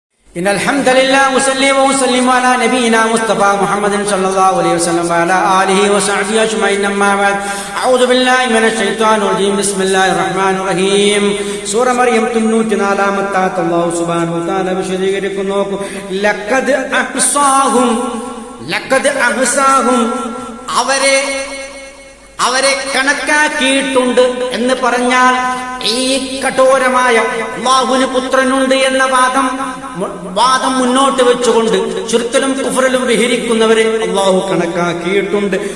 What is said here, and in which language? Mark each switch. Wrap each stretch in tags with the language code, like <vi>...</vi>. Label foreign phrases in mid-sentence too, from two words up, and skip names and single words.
<ar>إن الحمد لله وصلي وسلم على نبينا مصطفى محمد صلى الله عليه وسلم وعلى آله وصحبه أجمعين أما بعد أعوذ بالله من الشيطان الرجيم بسم الله الرحمن الرحيم സൂറ മറിയം 94-ാമത്തെ الله سبحانه وتعالى വിശദീകരിക്കുന്നു لقد أحصاهم</ar> <ml>അവരെ കണക്കാക്കിയിട്ടുണ്ട് എന്ന് പറഞ്ഞാൽ ഈ കഠോരമായ അല്ലാഹുവിന് പുത്രനുണ്ട് എന്ന വാദം മുന്നോട്ട് വെച്ചുകൊണ്ട് ശിർക്കിലും കുഫറിലും വിഹരിക്കുന്നവരെ അല്ലാഹു കണക്കാക്കിയിട്ടുണ്ട്.</ml>